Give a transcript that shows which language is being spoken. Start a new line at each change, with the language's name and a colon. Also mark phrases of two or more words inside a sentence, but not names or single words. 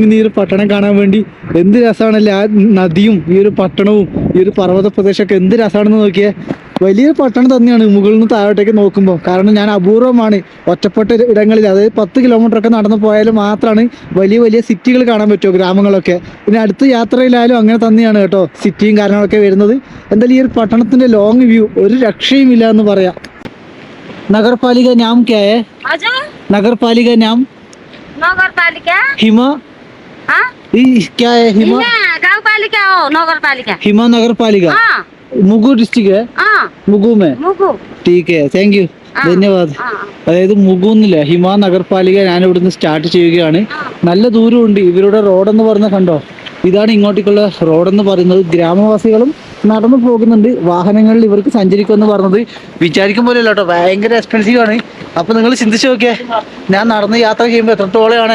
Malayalam: ഈ ഒരു പട്ടണം കാണാൻ വേണ്ടി എന്ത് രസമാണല്ലേ ആ നദിയും ഈ ഒരു പട്ടണവും ഈ ഒരു പർവ്വത പ്രദേശമൊക്കെ എന്ത് രസമാണെന്ന് നോക്കിയേ വലിയൊരു പട്ടണം തന്നെയാണ് മുകളിൽ നിന്ന് താഴോട്ടേക്ക് നോക്കുമ്പോൾ കാരണം ഞാൻ അപൂർവമാണ് ഒറ്റപ്പെട്ട ഇടങ്ങളിൽ അതായത് 10 കിലോമീറ്ററൊക്കെ നടന്നു പോയാലും മാത്രമാണ് വലിയ വലിയ സിറ്റികൾ കാണാൻ പറ്റുമോ ഗ്രാമങ്ങളൊക്കെ പിന്നെ അടുത്ത യാത്രയിലായാലും അങ്ങനെ തന്നെയാണ് കേട്ടോ സിറ്റിയും കാര്യങ്ങളൊക്കെ വരുന്നത് എന്തായാലും ഈ ഒരു പട്ടണത്തിൻ്റെ
English: long view
Malayalam: ഒരു രക്ഷയും ഇല്ല എന്ന് പറയാം
Hindi: नगरपालिका नाम क्या है नगरपालिका नाम नगरपालिका हिमा हाँ क्या है हिमा गांव पालिका हो नगरपालिका हिमा नगरपालिका मुगू डिस्ट्रिक्ट है मुगू में मुगू ठीक है
English: thank you
Malayalam: ധന്യവാദ് അതായത് മുഗൂന്നില്ല ഹിമാ നഗർപാലിക ഞാൻ ഇവിടുന്ന് സ്റ്റാർട്ട് ചെയ്യുകയാണ് നല്ല ദൂരമുണ്ട് ഇവരുടെ റോഡെന്ന് പറഞ്ഞാൽ കണ്ടോ ഇതാണ് ഇങ്ങോട്ടേക്കുള്ള റോഡെന്ന് പറയുന്നത് ഗ്രാമവാസികളും നടന്നു പോകുന്നുണ്ട് വാഹനങ്ങളിൽ ഇവർക്ക് സഞ്ചരിക്കുമെന്ന് പറഞ്ഞത് വിചാരിക്കും പോലെയല്ല കേട്ടോ ഭയങ്കര എക്സ്പെൻസീവ് ആണ് അപ്പോൾ നിങ്ങൾ ചിന്തിച്ചു നോക്കിയേ ഞാൻ നടന്ന് യാത്ര ചെയ്യുമ്പോൾ എത്രത്തോളമാണ്